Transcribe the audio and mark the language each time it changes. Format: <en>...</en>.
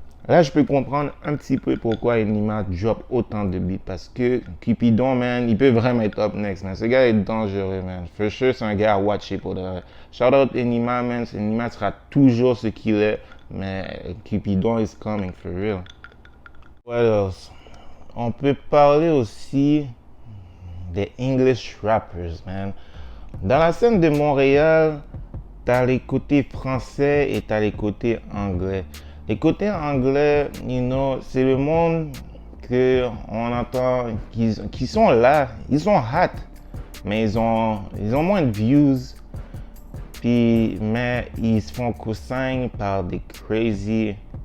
<fr>Là, je peux comprendre un petit peu pourquoi Enima drop autant de beats. Parce que Cupidon, man, il peut vraiment être</fr> <en>up next,</en> <fr>man. Ce gars est dangereux, man.</fr> <en>For sure,</en> <fr>c'est un gars à watcher pour de vrai. Shout out Enima, man. Enima sera toujours ce qu'il est.</fr> <en>Mais Cupidon is coming, for real. What else?</en> <fr>On peut parler aussi des English rappers, man. Dans la scène de Montréal, t'as les côtés français et t'as les côtés anglais. Les côtés anglais,</fr> <en>you know,</en> <fr>c'est le monde qu'on entend, qui sont là, ils sont hot, mais ils ont moins de views, mais ils se font co-sign par des crazy</fr>